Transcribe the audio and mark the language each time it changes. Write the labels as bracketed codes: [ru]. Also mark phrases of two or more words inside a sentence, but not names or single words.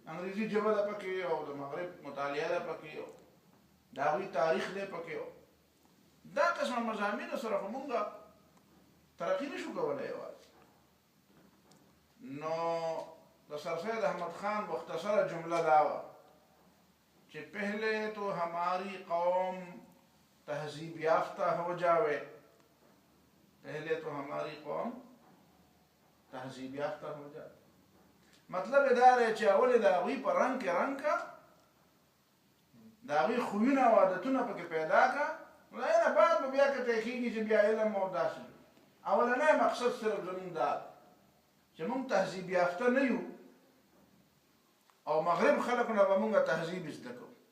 [ps] انګریزي ژبه ده پکې او د مغرب مطالعه ده پکې او د هغوی تاریخ دی پکې. دا قسمه مضامینو سره خو موږ ترقي نه شو کولی یوازې. نو د سر سید احمد خان مختصره جمله دا وه چې [ur] پہلے تو ہماری قوم تہذیب یافتہ ہو جاوے، پہلے تو ہماری قوم تہذیب یافتہ ہو جاوے. [ps] مطلب دا دی چې اول د هغوی په رنګ کې رنګ کا، د هغوی خویونه او عادتونه پکې پیدا کا، نو د هغې نه بعد به بیا کته کېږي چې بیا علم او داسې. اولنی مقصد صرف زمونږ دا چې مونږ تهذیب یافته نه یو او مغرب خلکو نه به مونږ تهذیب زده کوو.